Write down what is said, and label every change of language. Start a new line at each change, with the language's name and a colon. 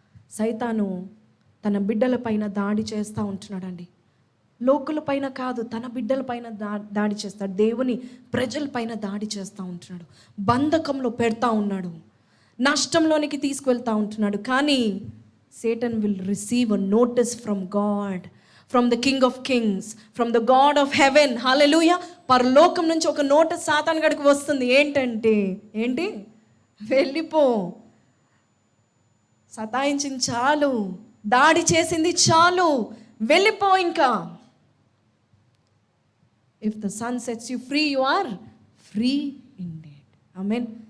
Telugu: సైతాను తన బిడ్డల పైన దాడి చేస్తూ ఉంటున్నాడండి. లోకుల పైన కాదు, తన బిడ్డల పైన దాడి చేస్తాడు. దేవుని ప్రజల పైన దాడి చేస్తూ ఉంటున్నాడు. బంధకంలో పెడతా ఉన్నాడు, నష్టంలోనికి తీసుకువెళ్తూ ఉంటున్నాడు. కానీ
English: Satan will receive a notice from God, from the King of Kings, from the God of heaven. Hallelujah.
Telugu: పరలోకం నుంచి ఒక నోటీస్ సాతాను గడికి వస్తుంది. ఏంటి? వెళ్ళిపో. సతాయించింది చాలు, దాడి చేసింది చాలు, వెళ్ళిపో ఇంకా.
English: If the sun sets you free, you are free indeed. Amen.